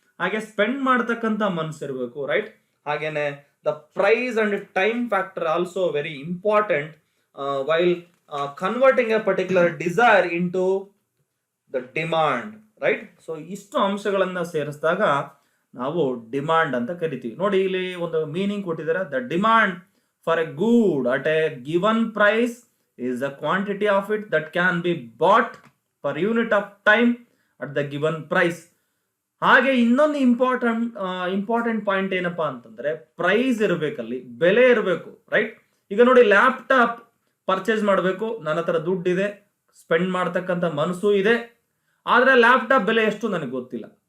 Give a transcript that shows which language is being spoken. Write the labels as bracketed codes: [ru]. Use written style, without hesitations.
[kn] ಹಾಗೆ ಸ್ಪೆಂಡ್ ಮಾಡತಕ್ಕಂತ ಮನಸ್ಸು ಇರಬೇಕು, [en] Right? [kn] ಹಾಗೇನೆ [en] The price and time factor also very important while converting a particular desire in to the demand, right? [kn] So ಇಷ್ಟು ಅಂಶಗಳನ್ನ ಸೇರಿಸಿದಾಗ ನಾವು ಡಿಮಾಂಡ್ ಅಂತ ಕರಿತೀವಿ. ನೋಡಿ, ಇಲ್ಲಿ ಒಂದು ಮೀನಿಂಗ್ ಕೊಟ್ಟಿದ್ದಾರೆ. [en] The demand for a good at a given price is the quantity of it that can be bought per unit of time at the given price. [kn] ಹಾಗೆ ಇನ್ನೊಂದು ಇಂಪಾರ್ಟೆಂಟ್ ಪಾಯಿಂಟ್ ಏನಪ್ಪಾ ಅಂತಂದ್ರೆ, ಪ್ರೈಸ್ ಇರಬೇಕಲ್ಲಿ, ಬೆಲೆ ಇರಬೇಕು, ರೈಟ್? ಈಗ ನೋಡಿ, laptop purchase ಮಾಡಬೇಕು, ನನ್ನ ಹತ್ರ ದುಡ್ಡಿದೆ, ಸ್ಪೆಂಡ್ ಮಾಡ್ತಕ್ಕಂಥ ಮನಸ್ಸು ಇದೆ, ಆದ್ರೆ ಲ್ಯಾಪ್ಟಾಪ್ ಬೆಲೆ ಎಷ್ಟು ನನಗೆ ಗೊತ್ತಿಲ್ಲ.